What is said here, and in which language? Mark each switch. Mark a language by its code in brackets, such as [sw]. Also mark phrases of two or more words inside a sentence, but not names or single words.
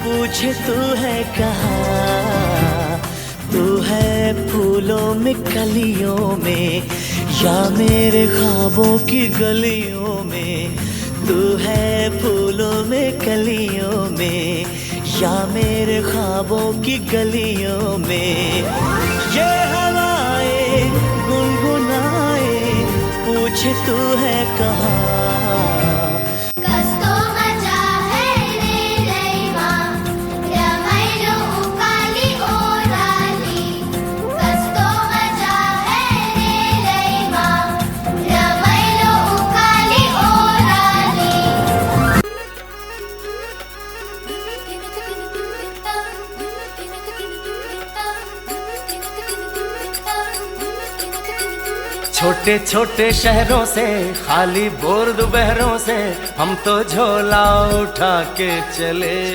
[hi] पूछे तू है कहाँ, तू है फूलों में कलियों में या मेरे ख्वाबों की गलियों में, तू है फूलों में कलियों में या मेरे ख्वाबों की गलियों में। ये हवाएं गुनगुनाए पूछे तू है कहाँ। [ne] कस्तो मजा है रे दैवा रमैलो उकाली ओराली, कस्तो मजा है रे दैवा रमैलो उकाली ओराली। [hi] छोटे छोटे शहरों से खाली बोर दोपहरों से हम तो झोला उठा के चले।